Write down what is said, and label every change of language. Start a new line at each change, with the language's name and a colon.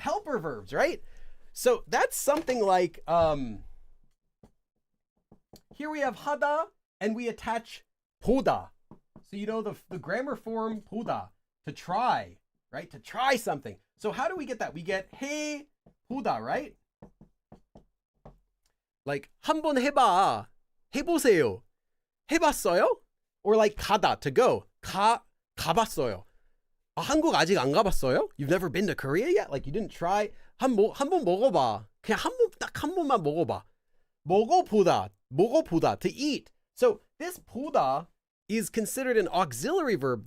English: Helper verbs, right? So that's something like, here we have 하다, and we attach 보다. So you know the grammar form 보다, to try, right? To try something. So how do we get that? We get 해 보다, right?
Korean: Like 한번 해봐, 해보세요, 해봤어요?
English: Or like 가다, to go,
Korean: 가봤어요. 한국 아직 안 가봤어요?
English: You've never been to Korea yet? Like you didn't try?
Korean: 한번 먹어봐. 그냥 딱 한 번만 먹어봐.
English: 먹어보다, to eat. So this 보다 is considered an auxiliary verb.